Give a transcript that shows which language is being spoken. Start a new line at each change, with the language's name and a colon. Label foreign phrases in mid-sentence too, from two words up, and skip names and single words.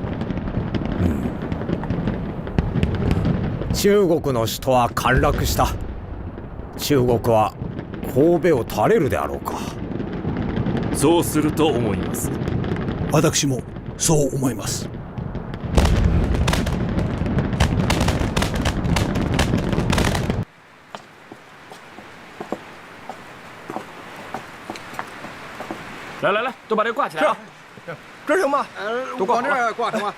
Japanese: 中国の首都は陥落した。中国は神戸を垂れるであろうか。そうすると思います。私もそう思います。
Chinese: 来，都把这个挂起来啊！这行吗？都挂往这儿挂成吗？